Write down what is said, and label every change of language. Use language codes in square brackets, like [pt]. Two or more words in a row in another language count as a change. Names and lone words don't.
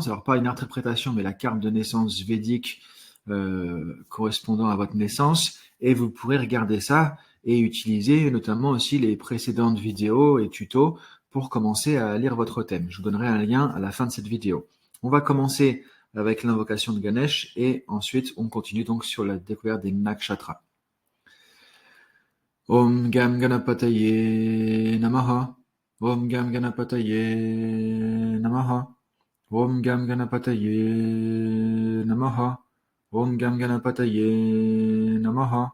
[fr] Alors pas une interprétation, mais la carte de naissance védique correspondant à votre naissance. Et vous pourrez regarder ça et utiliser notamment aussi les précédentes vidéos et tutos pour commencer à lire votre thème. Je vous donnerai un lien à la fin de cette vidéo. On va commencer avec l'invocation de Ganesh et ensuite on continue donc sur la découverte des nakshatras. [sa] ॐ गं गणपतये नमः. ॐ गं गणपतये नमः. ॐ गं गणपतये नमः. ॐ गं गणपतये नमः.